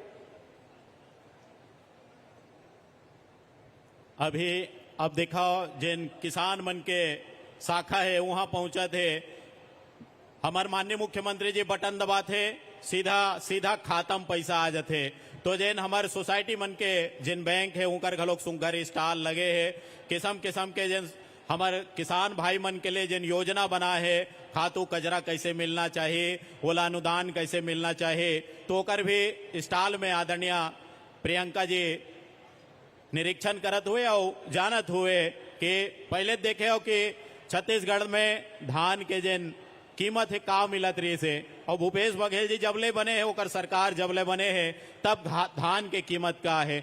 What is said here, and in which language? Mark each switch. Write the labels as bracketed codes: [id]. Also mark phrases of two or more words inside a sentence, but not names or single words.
[hne] अभी अब दिखाओ जिन किसान मन के शाखा है वहां पहुंचा थे, हमार माननीय मुख्यमंत्री जी बटन दबा थे, सीधा सीधा खाता में पैसा आ जाते। तो जिन हमारे सोसाइटी मन के जिन बैंक है उनकर घलोक सुंदर स्टॉल लगे है, किस्म किस्म के जिन हमारे किसान भाई मन के लिए जिन योजना बना है, खातू कजरा कैसे मिलना चाहिए, ओला अनुदान कैसे मिलना चाहिए, तो ओकर भी स्टॉल में आदरणीय प्रियंका जी निरीक्षण करत हुए और जानत हुए कि पहले देखे हो कि छत्तीसगढ़ में धान के जिन कीमत है का मिलत रही से, और भूपेश बघेल जी जबले बने हैं, ओकर सरकार जबले बने हैं, तब धान के कीमत का है।